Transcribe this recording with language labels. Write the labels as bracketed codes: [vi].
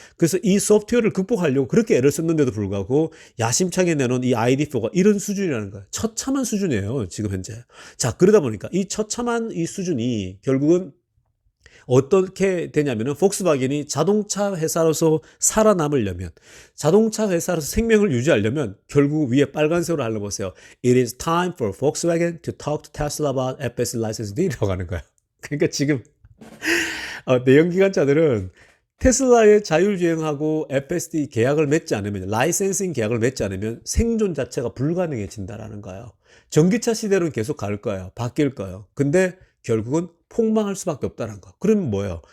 [ko] 그래서 이 소프트웨어를 극복하려고 그렇게 애를 썼는데도 불구하고 야심차게 내놓은 이 ID4가 이런 수준이라는 거예요. 처참한 수준이에요. 지금 현재. 자, 그러다 보니까 이 처참한 이 수준이 결국은 어떻게 되냐면은 폭스바겐이 자동차 회사로서 살아남으려면 자동차 회사로서 생명을 유지하려면 결국 위에 빨간색으로 알려보세요. [en] It is time for Volkswagen to talk to Tesla about FSD license deal [ko] 이라고 하는 거예요. 그러니까 지금 내연기관차들은 테슬라의 자율주행하고 FSD 계약을 맺지 않으면 라이센싱 계약을 맺지 않으면 생존 자체가 불가능해진다라는 거예요. 전기차 시대로는 계속 갈 거예요. 바뀔 거예요. 근데 결국은 폭망할 수밖에 없다는 거. 그러면 뭐예요?